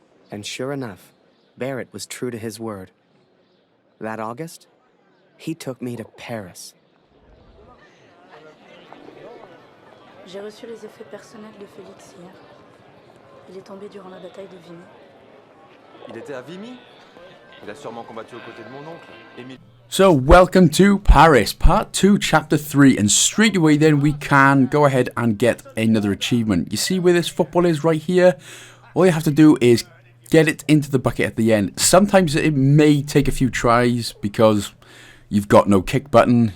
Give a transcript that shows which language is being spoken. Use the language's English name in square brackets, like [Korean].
[English] And sure enough, Barrett was true to his word. That August, he took me to Paris. [French] J'ai reçu les effets personnels de Félix hier. Il est tombé durant la bataille de Vimy. Il était à Vimy? Il a sûrement combattu aux côtés de mon oncle, Émile. [English] So, welcome to Paris, part 2, chapter 3, and straight away then we can go ahead and get another achievement. You see where this football is right here? All you have to do is get it into the bucket at the end. Sometimes it may take a few tries because you've got no kick button.